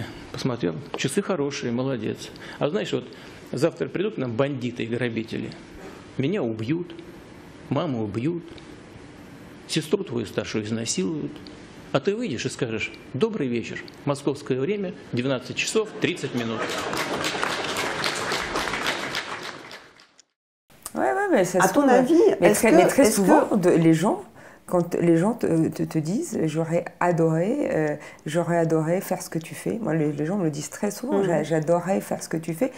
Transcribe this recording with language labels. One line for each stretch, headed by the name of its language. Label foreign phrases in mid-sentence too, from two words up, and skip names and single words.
Russian: Посмотрел, часы хорошие, молодец. А знаешь, вот завтра придут к нам бандиты и грабители. Меня убьют, маму убьют, сестру твою старшую изнасилуют. А ты выйдешь и скажешь: добрый вечер, московское время, 12 часов 30 минут.
French: Mais ça à ton avis, mais très souvent, les gens, quand les gens te disent j'aurais adoré faire ce que tu fais. Moi, les gens me le disent très souvent, j'adorerais faire ce que tu fais.